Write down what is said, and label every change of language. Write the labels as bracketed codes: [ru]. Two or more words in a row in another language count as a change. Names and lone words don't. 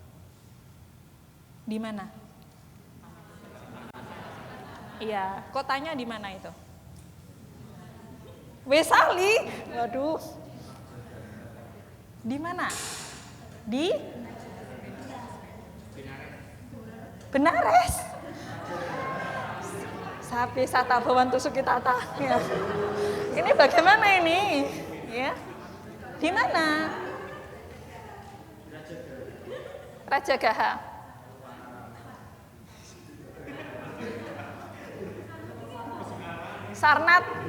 [id] Di mana? Iya, kotanya di mana itu? Wesali, waduh. Di mana? Di Benares. [pi] Sapi sata bawantu sukitata. [id] Ya. Ini bagaimana ini? Ya. Di mana? Rajagaha. Sarnat.